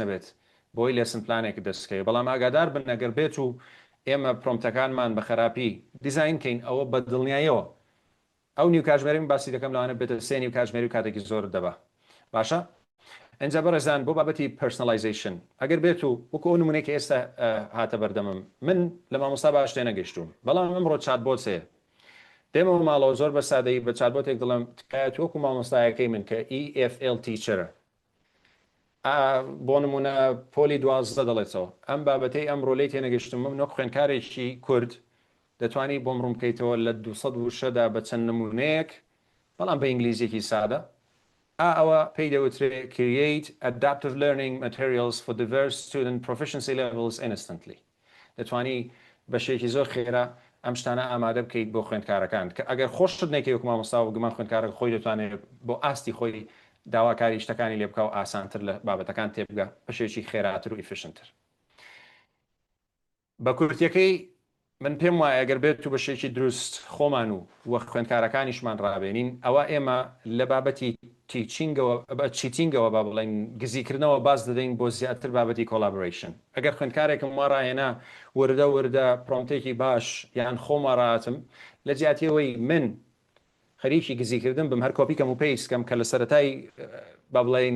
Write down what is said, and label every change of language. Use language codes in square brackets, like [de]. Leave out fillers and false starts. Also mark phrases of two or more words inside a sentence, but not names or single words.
[ckb] نەبێت بۆی لێسن پلانێک دەستکەی بەڵام ئاگادار بن ئەگەر بێت و ئێمە پرۆمتەکانمان بە خراپی دیزاینکەین ئەوە بە دڵنیاییەوە ئەو نیو کاتژمێری باسی دەکەم لەوانە بێتە 3 نیو کاتژمێری و کاتێکی زۆر دەبا باشە ئەنجا بەڕێزان بۆ بابەتی پرسنەلایزیشن ئەگەر بێت و وەکو ئەو نمونەیەکە ئێستا هاتە بەردەمم من لە مامۆستا باش تێنەگەیشتوم بەڵام ئەمڕۆ چاتبۆت هەیە دێمەوە ماڵەوە زۆر بە سادەیی بە چاتبۆتێک دڵم تکایەت وەکو مامۆستایەکەی من کە EFL تیچرە بۆ نمونە پۆلی 12 دەڵێتەوە ئەم بابەتەی ئەمڕۆ لێی تێنەگەیشتم من وەک خوێندکارێکی کورد دەتوانی بۆم ڕوون بکەیتەوە لە 200 دا بە چەند نمونەیەک بەڵام بە ئینگلیزیەکی سادە ئەوە پێی دەوترێت [en] create adaptive learning materials for diverse student proficiency levels instantly [ckb] دەتوانی بە شێکی زۆر خێرا ئەم شتانە ئامادە بکەیت بۆ خوێندکارەکان کە ئەگەر خۆشت نەکەی وەک مامۆستا و گومان خوێندکارە خۆی دەتوانێت بۆ ئاستی خۆی داواکاری شتەکانی لێ بکە و ئاسانتر لە بابەتەکان تێبگە بە شێکی خێراتر و ئیفیشنتر بە کورتیەکەی من پێم وایە ئەگەر بێت و بە شێکی دروست خۆمان و وە خوێندکارەکانیشمان ڕابێنین ئەوە ئێمە لە بابەتی چیتینگەوە با بڵێن گزیکردنەوە باز دەدەین بۆ زیاتر بابەتی کۆلابۆریشن ئەگەر خوێندکارێکم وا ڕایەنا وردە پرۆمتێکی باش یان خۆما ڕاتم لە جیاتیەوەی من خەریکی گزیکردن بم هەر کۆپیکەم و پێیسکەم کە لە سەرەتای با بڵێن